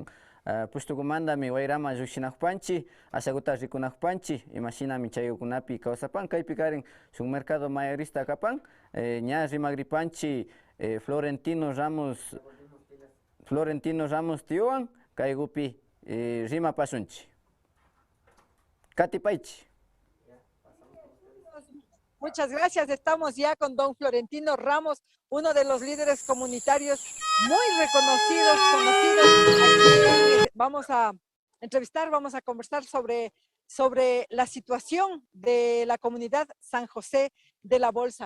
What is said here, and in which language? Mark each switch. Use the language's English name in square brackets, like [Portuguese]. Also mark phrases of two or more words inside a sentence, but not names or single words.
[Quechua] pustukumandami wayrama llukshinakpanchi ashaguta rikunakpanchi imashinami chayukunapi kawsapan kaypi karin shuk mercado mayorista kapan ña rimagripanchi Florentino Ramos tiowan kaygupi rimapasunchi katipaychi. [Spanish] Muchas gracias. Estamos ya con don Florentino Ramos, uno de los líderes comunitarios muy reconocidos, conocidos. Vamos a entrevistar, vamos a conversar sobre la situación de la comunidad San José de la Bolsa.